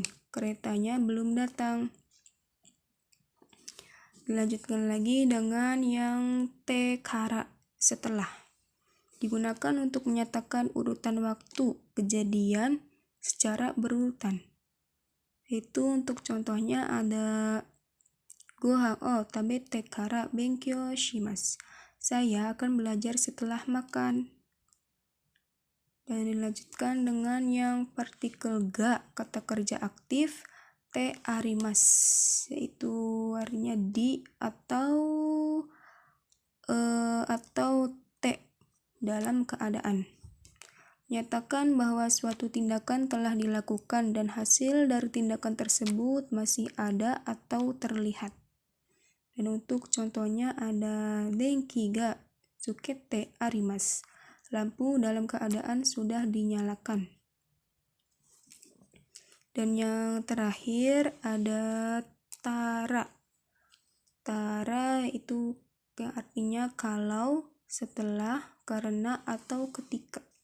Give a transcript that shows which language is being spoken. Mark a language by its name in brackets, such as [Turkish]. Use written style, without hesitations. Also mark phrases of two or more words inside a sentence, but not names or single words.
[Indonesian] Keretanya belum datang. Dilanjutkan lagi dengan yang [Japanese] てから, [Indonesian] setelah. Digunakan untuk menyatakan urutan waktu kejadian secara berurutan. Itu untuk contohnya ada [Japanese] ご飯を食べてから勉強します. [Indonesian] Saya akan belajar setelah makan. Dan dilanjutkan dengan yang partikel ga, kata kerja aktif [Japanese] てあります, [Indonesian] yaitu artinya di atau te. dalam keadaan. Nyatakan bahwa suatu tindakan telah dilakukan dan hasil dari tindakan tersebut masih ada atau terlihat. Dan untuk contohnya ada [Japanese] 電気がつけてあります. [Indonesian] Lampu dalam keadaan sudah dinyalakan. Dan yang terakhir ada tara. Tara itu yang artinya kalau, setelah, karena, atau ketika.